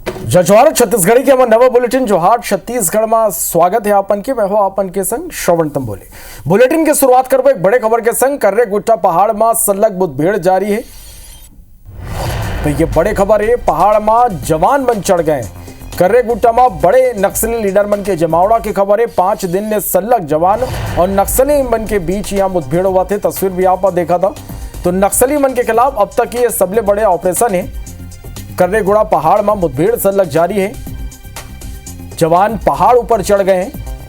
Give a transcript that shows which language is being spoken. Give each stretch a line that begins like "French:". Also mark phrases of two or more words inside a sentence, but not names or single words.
Chhattisgarhi: जजवार छत्तीसगढ़ी के नवा बुलेटिन जोहार छत्तीसगढ़ में स्वागत है आपन के। मैं हो आपन के संग श्रवण तंबोले। बुलेटिन की शुरुआत करबो एक बड़े खबर के संग। कर्रे गुट्टा पहाड़ में सल्लग मुठभेड़ जारी है। तो ये बड़े खबर है, पहाड़ में जवान बन चढ़ गए। कर्रे गुट्टा में बड़े नक्सली लीडर मन के जमावड़ा की खबर है। 5 दिन में सल्लग जवान और नक्सली मन के बीच यहाँ मुठभेड़ हुआ थे। तस्वीर भी आप देखा था। तो नक्सली मन के खिलाफ अब तक ये सबसे बड़े ऑपरेशन है। कर्रेगुड़ा पहाड़ में मुठभेड़ सल्लग जारी है। जवान पहाड़ ऊपर चढ़ गए हैं।